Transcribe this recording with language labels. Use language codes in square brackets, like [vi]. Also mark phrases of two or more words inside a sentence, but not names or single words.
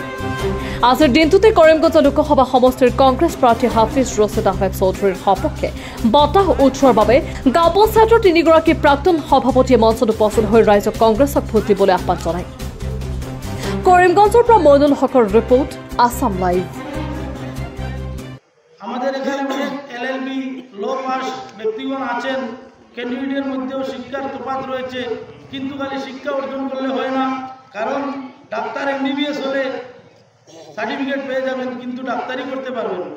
[as] আজিৰ দিনটোতে কৰিমগঞ্জ লোকসভা সমষ্টিৰ কংগ্ৰেছ প্ৰাৰ্থী হাফিজ ৰছিদ আহমেদ চৌধুৰীৰ সপক্ষে বতাহ উঠোৱাৰ বাবে গাঁও পঞ্চায়তৰ তিনিগৰাকী প্ৰাক্তন সভাপতিয়ে মঞ্চত উপস্থিত হৈ ৰাইজক কংগ্ৰেছক ভোট দিবলৈ আহ্বান জনায়। কৰিমগঞ্জৰ পৰা মইনুল হকৰ ৰিপোৰ্ট, আসাম লাইভ। [bn] আমাদের এখানে অনেক [en] LLB law pass [bn] ব্যক্তিগণ আছেন, ক্যান্ডিডেটের মধ্যেও শিক্ষার তফাৎ রয়েছে, কিন্তু খালি শিক্ষা অর্জন করলে হয় না। কারণ ডাক্তার এমবিবিএস হলে সার্টিফিকেট পেয়ে যাবেন, কিন্তু ডাক্তারি করতে পারবেন না।